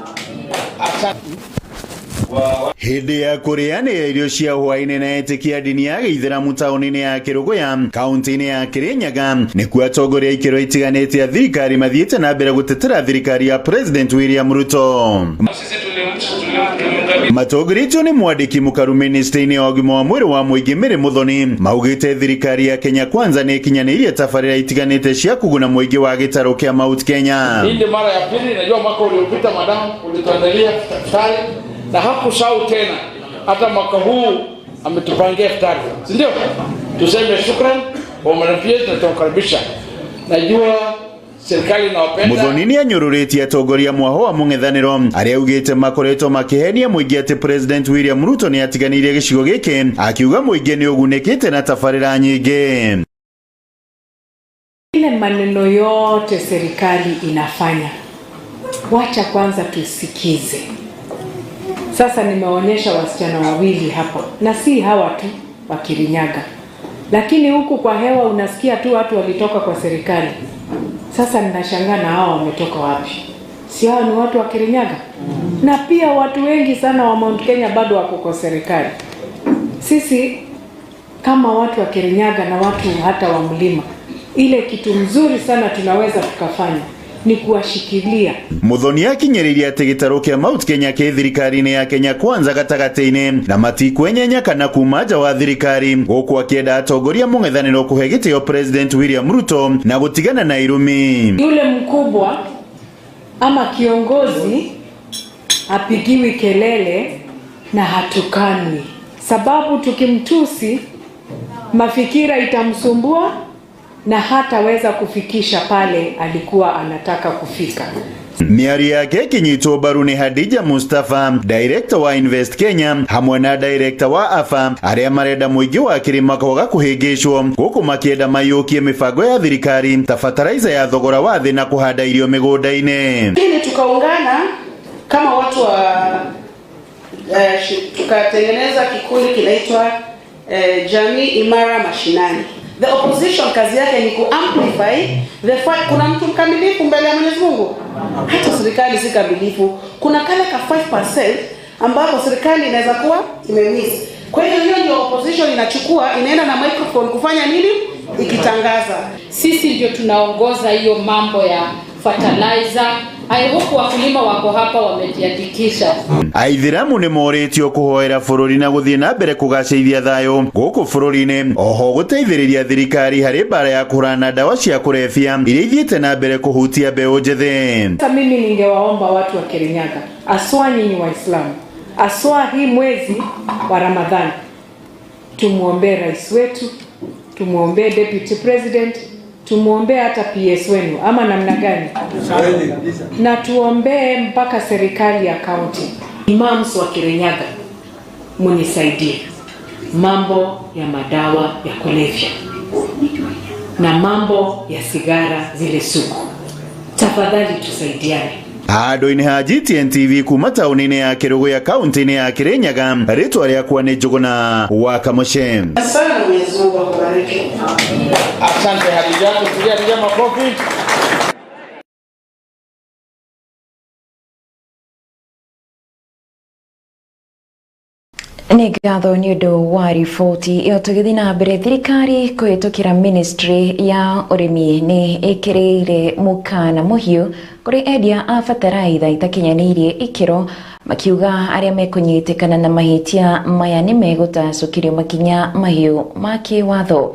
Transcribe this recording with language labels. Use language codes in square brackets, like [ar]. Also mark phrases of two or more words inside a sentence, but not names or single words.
[ki] Hĩndĩ ya kũrĩanĩra irio cia hwaĩ-inĩ na etĩkia ndini ya Gĩithĩramu taũni-inĩ ya Kĩrũgũya kaunti-inĩ ya Kĩrĩnyaga nĩkuo atongoria ikĩro itiganĩte a thirikari mathiĩte na mbere gũtetera thirikari ya President William Ruto. Matongoretio nĩ mwandĩki mũkaru ministry-inĩ ya ũgima wa mwĩrĩ wa mũingĩ Mary Muthoni maugĩte thirikari ya Kenya Kwanza nĩ ikinyanĩirie tabarĩra itiganĩte cia kũguna mũingĩ wa gĩtarũ kĩa Mount Kenya. [sw] Hii mara ya pili, najua mwaka uliopita madam ulituandalia daftari na hakusahau tena. Hata mwaka huu ametupangia futari, si ndio? Tuseme shukran kwa mwanapia na tunakaribisha. Najua serikali inawapenda. [ki] Muthoni anyururetie atongoria mwaho wa mung'ethaniro aria ugite makoretwo makihenia muingi ati President William Ruto ni atiganirie gicigo giki akiuga muingi ni ugunekite na tafarira nyingi. [sw] Ile maneno yote serikali inafanya, wacha kwanza tusikize. Sasa nimeonyesha wasichana wawili hapa, na si hawa tu wa Kirinyaga, lakini huku kwa hewa unasikia tu watu walitoka kwa serikali. Sasa ninashangaa na hao wametoka wapi? Si hao ni watu wa Kirinyaga? Na pia watu wengi sana wa Mount Kenya bado wako kwa serikali. Sisi kama watu wa Kirinyaga na watu hata wa mlima, ile kitu mzuri sana tunaweza tukafanya ni kuwashikilia. [ki] Muthoni akinyeriria ati gitaro kia Mount Kenya ke thirikari-ini ya Kenya Kwanza gatagati-ini na matikwenyenya kana kuma nja wa thirikari, guku akienda atongoria mung'ethaniro kuhe gitio President William Ruto na gutigana na irumi. [sw] Yule mkubwa ama kiongozi apigiwi kelele na hatukanwi, sababu tukimtusi mafikira itamsumbua na hataweza kufikisha pale alikuwa anataka kufika. [ki] Miari yake kinyitwo mbaru ni Hadija Mustafa, director wa Invest Kenya, hamwe na director wa AFA, aria marenda muingi wa kirima kwaga kuhingicwo guku makienda mayukie mibango ya thirikari ta fertilizer ya thogora wa thi na kuhanda irio migunda-ini. [sw] Ili tukaungana kama watu wa tukatengeneza kikundi kinaitwa Jamii Imara Mashinani. [en] The opposition [sw] kazi yake ni kuamplify [en] the fact [sw] kuna mtu mkamilifu mbele ya Mwenyezi Mungu. Hata serikali si kamilifu. Kuna kale ka 5% ambapo serikali inaweza kuwa imemiss. Kwa hiyo hiyo ndio opposition inachukua, inaenda na microphone kufanya nini? Ikitangaza. Sisi ndio tunaongoza hiyo mambo ya fertilizer. [en] I hope [sw] wakulima wako hapa wamejiandikisha. [ki] Aithiramu ni moretio kuhoera bururi na guthie na mbere kugacithia thayo guku bururi-ini, oho guteithiriria thirikari hari bara ya kurana dawa cia kurefia iria ithiete na mbere kuhutia mbeu njithe. [sw] Mimi ningewaomba watu wa Kirinyaga, aswa nyinyi Waislamu, aswa hii mwezi wa Ramadhani, tumuombe rais wetu, tumuombe [en] deputy president, [sw] tumuombe hata PS wenu ama namna gani, na tuombe mpaka serikali ya county. Imams wa Kirinyaga, munisaidie mambo ya madawa ya kulevya na mambo ya sigara zile sugu, tafadhali tusaidiane. [ki] Ado-ini ha GTN TV kuma tauni-ini ya Kirugu ya kaunti-ini ya Kirinyaga, ritwa riakwa ni Njuguna wa Kamoshe. [sw] Asante Mwenyezi Mungu akubariki. Asante Hadija, tupigie makofi. [ki] Nĩ ngatho nĩ ũndũ wa riboti ĩyo. Tũgĩthiĩ na mbere, thirikari kũhĩtũkĩra ministry ya ũrĩmi nĩ ĩkĩrĩire mũkana mũhiũ kũrĩ endia a bataraitha itakinyanĩirie ikĩro, makiuga arĩa mekũnyitĩkana na mahĩtia maya nĩ megũtacũkĩrio makinya mahiũ ma kĩwatho.